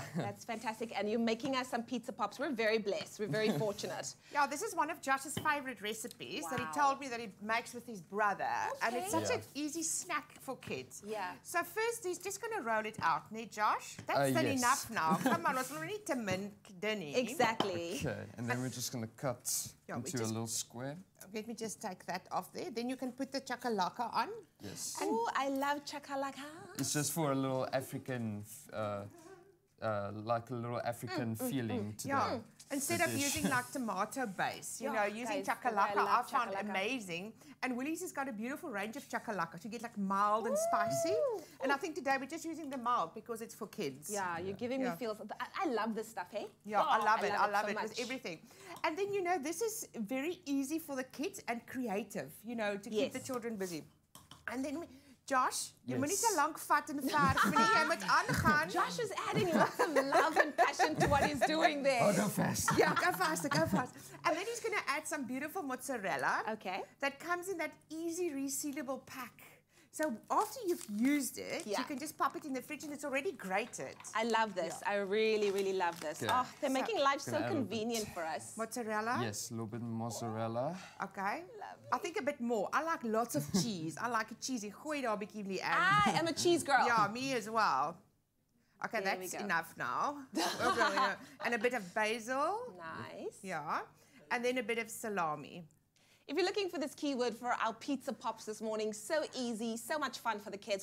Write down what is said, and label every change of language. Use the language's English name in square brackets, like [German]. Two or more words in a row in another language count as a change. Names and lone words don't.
[English] That's fantastic. And you're making us some pizza pops. We're very blessed. We're very fortunate. Yeah, this is one of Josh's favorite recipes that he told me that he makes with his brother. And it's such an easy snack for kids. Yeah. So first, he's just going to roll it out, nee, Josh? That's still yes. enough now. Come on, [Afrikaans] ons wil nie te min dinnie. [English] Exactly. Okay, and then we're just going to cut into a little square. Let me just take that off there. Then you can put the chakalaka on. Yes. Oh, I love chakalaka. It's just for a little African, like a little African feeling to the Instead the of dish. using like tomato base, you know, using guys, chakalaka, I I love found chakalaka. amazing. And Woolies has got a beautiful range of chakalaka to get like mild and spicy. And I think today we're just using the mild because it's for kids. Yeah, you're giving me feels. I love this stuff, hey? Yeah, I love it. I love so it with much. everything. And then, you know, this is very easy for the kids and creative, you know, to keep the children busy. And then, Josh, [Afrikaans] jy moet nie te lank vat en verf nie. Jy moet aangaan. [English] Josh is adding lots of love and passion to what he's doing there. Oh, go fast. Yeah, go faster, go fast. And then he's going to add some beautiful mozzarella. Okay. That comes in that easy resealable pack. So after you've used it, you can just pop it in the fridge and it's already grated. I love this. I really, really love this. Okay. Oh, they're making life so Gonna add a bit. convenient for us. Mozzarella? Yes, a little bit of mozzarella. Okay. I think a bit more. I like lots of cheese. I like it cheesy. [Afrikaans] Gooi daar 'n bietjie in. [English] I am a cheese girl. Yeah, me as well. Okay, There we that's go. enough now. And a bit of basil. Nice. Yeah. And then a bit of salami. If you're looking for this keyword for our pizza pops this morning, so easy, so much fun for the kids.